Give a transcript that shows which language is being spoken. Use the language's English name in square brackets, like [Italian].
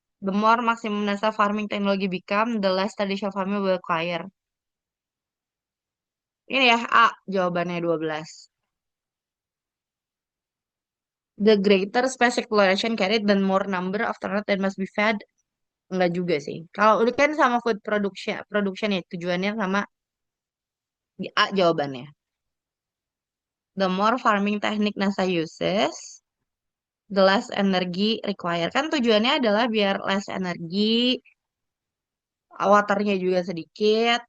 [English] The more maximum NASA farming technology become, the less traditional farming will require. [Indonesian] Ini ya A jawabannya 12. [English] The greater space exploration carried, the more number of astronauts that must be fed. [Indonesian] Enggak juga sih. Kalau ini kan sama food production ya tujuannya sama di A jawabannya. [English] The more farming technique NASA uses, the less energy required. [Indonesian] Kan tujuannya adalah biar less energi, waternya juga sedikit.